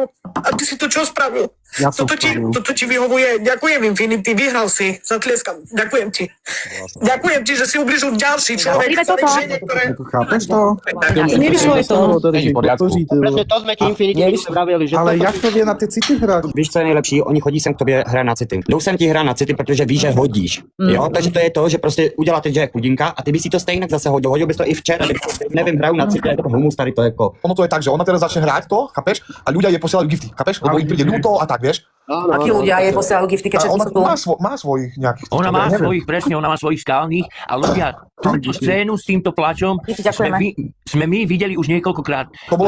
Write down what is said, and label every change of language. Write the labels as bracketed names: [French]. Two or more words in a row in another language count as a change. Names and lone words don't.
[Slovak] A ty si to čo spravil? Ja toto ti vyhovuje. Ďakujem, Infinity, vyhral si. Zatlieskam. Ďakujem ti. Ďakujem ti, že si ubližil ďalší človek. Chápeš to? Nevyšlo je to. Není v poriadku. Presne to sme ti Infinity vraveli, že ale jak to vie na tie city hrať? [Czech] Víš, co je nejlepší, oni chodí sem k tobě hrát na city. Jdou sem ti hrát na city, protože ví, že hodíš. Jo, takže to je to, že prostě uděláte, že je chudinka a ty by si to stejně zase hodil. Hodil bys to i včera, nevím, hraju na city, je to humus tady to jako. [Slovak] Ono to je tak, že ona teraz začne hrať to, chápeš? A ľudia jej posielajú gifty, chápeš? Lebo im príde ľúto a tak, vieš? Akí ľudia jej posielajú gifty, keď A ona všetci sú tu? má svojich nejakých... Ona má svojich, presne, ona má svojich skalných a ľudia, tú scénu s týmto plačom sme my videli už niekoľkokrát. To bolo